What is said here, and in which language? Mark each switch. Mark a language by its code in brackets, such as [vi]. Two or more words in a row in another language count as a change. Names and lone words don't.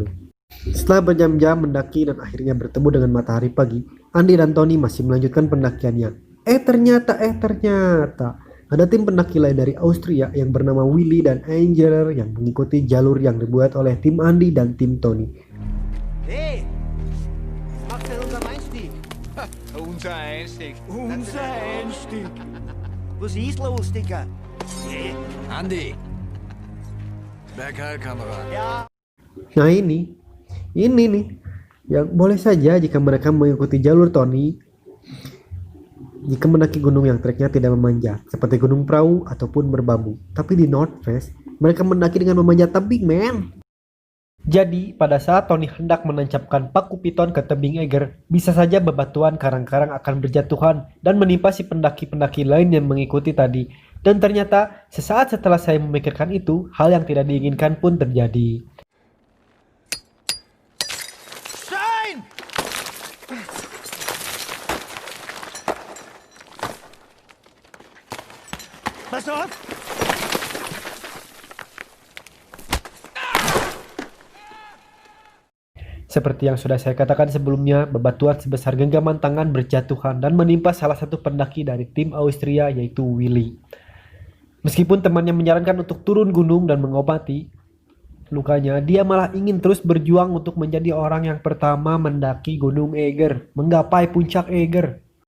[id] Setelah berjam-jam mendaki dan akhirnya bertemu dengan matahari pagi, Andi dan Tony masih melanjutkan pendakiannya. Ternyata ada tim pendaki lain dari Austria yang bernama Willy dan Angela yang mengikuti jalur yang dibuat oleh tim Andi dan tim Tony. [de] Hey! Was macht denn unser Einstieg? Unser Einstieg. Unser Einstieg. Was ist los, Dicker? Andi! Bergheil, Kamerad. Ja. [id] Nah ini nih yang boleh saja jika mereka mengikuti jalur Tony jika mendaki gunung yang treknya tidak memanjat seperti gunung perahu ataupun berbambu. Tapi di North Face mereka mendaki dengan memanjat tebing, men. Jadi pada saat Tony hendak menancapkan paku piton ke tebing Eiger, bisa saja bebatuan karang-karang akan berjatuhan dan menimpa si pendaki-pendaki lain yang mengikuti tadi. Dan ternyata sesaat setelah saya memikirkan itu, hal yang tidak diinginkan pun terjadi. [de] Pass auf! [id] Seperti yang sudah saya katakan sebelumnya, bebatuan sebesar genggaman tangan berjatuhan dan menimpa salah satu pendaki dari tim Austria, yaitu Willy. Meskipun temannya menyarankan untuk turun gunung dan mengobati lukanya, dia malah ingin terus berjuang untuk menjadi orang yang pertama mendaki gunung Eiger, menggapai puncak Eiger.